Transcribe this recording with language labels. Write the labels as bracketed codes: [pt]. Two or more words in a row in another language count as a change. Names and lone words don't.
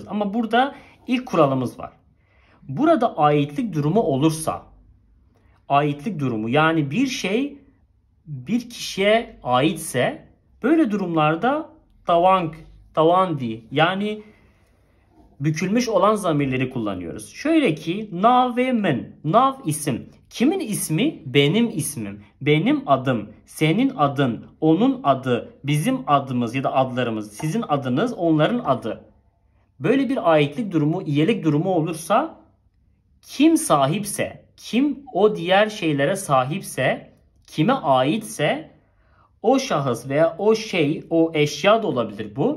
[tr] Ama burada ilk kuralımız var. Burada aitlik durumu olursa, aitlik durumu yani bir şey bir kişiye aitse böyle durumlarda tavandi yani bükülmüş olan zamirleri kullanıyoruz. Şöyle ki [ku] nav ve min. [tr] Nav isim. Kimin ismi? Benim ismim. Benim adım. Senin adın. Onun adı. Bizim adımız ya da adlarımız. Sizin adınız. Onların adı. Böyle bir aitlik durumu, iyilik durumu olursa kim sahipse, kim o diğer şeylere sahipse, kime aitse o şahıs veya o şey, o eşya da olabilir bu.